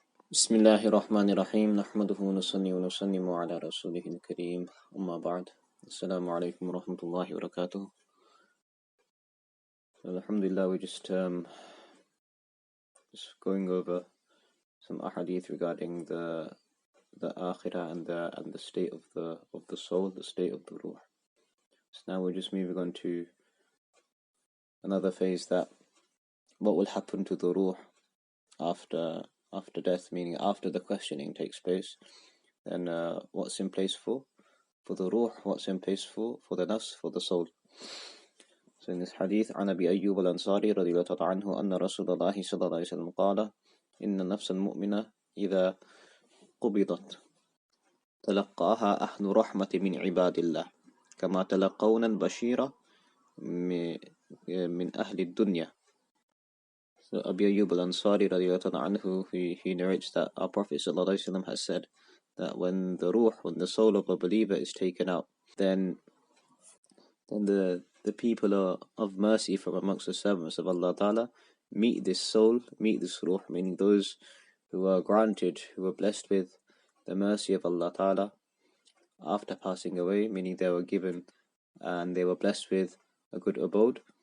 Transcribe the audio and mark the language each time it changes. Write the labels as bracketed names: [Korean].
[Arabic] بسم الله الرحمن الرحيم نحمده ونصلي ونسلم على رسوله الكريم أما بعد السلام عليكم ورحمة الله وبركاته. [English] Alhamdulillah, we're just going over some ahadith regarding the akhirah and the state of the soul, the state of the ruh. So now we're just moving on to another phase, that what will happen to the ruh after death, meaning after the questioning takes place. Then what's in place for the ruh, what's in place for the nafs, for the soul. So in this hadith, [Arabic] عن أبي أيوب الأنصاري رضي الله تعالى عنه أن رسول الله صلى الله عليه وسلم قال إن النفس المؤمنة إذا قبضت تلقاها أهل رحمة من عباد الله كما تلقون البشير من أهل الدنيا. [English] So Abu Ayyub al-Ansari radiallahu anhu, he narrates that our Prophet sallallahu alaihi wasallam has said that when the soul of a believer is taken out, then the people of mercy from amongst the servants of Allah Ta'ala meet this soul, meet this ruh, meaning those who are blessed with the mercy of Allah Ta'ala after passing away, meaning they were given and they were blessed with a good abode.